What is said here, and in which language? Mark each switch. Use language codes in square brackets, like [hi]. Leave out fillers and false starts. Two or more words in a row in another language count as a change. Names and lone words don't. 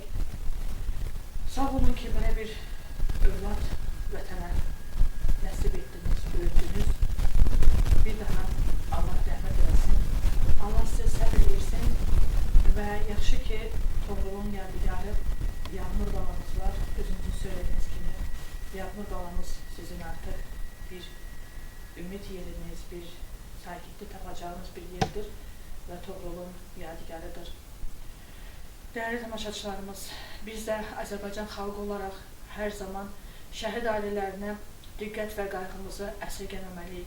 [az] Sağ olun ki, belə bir övlad vətənə nəsib etdiniz, böyütdünüz. Bir daha Allah rəhmət eləsin, Allah sizə səbir versin və yaxşı ki, Toğrulun yadigarı Yağmur balamız var. Özünüzün [tr] söylediğiniz gibi [az] Yağmur balamız sizin artık bir ümid yeriniz, bir sakitlik tapacağınız bir yerdir və Toğrulun yadigarıdır. Dəyərli tamaşaçılarımız, biz də Azərbaycan xalqı olaraq hər zaman şəhid ailələrinə diqqət və qayğımızı əsirgəməməliyik.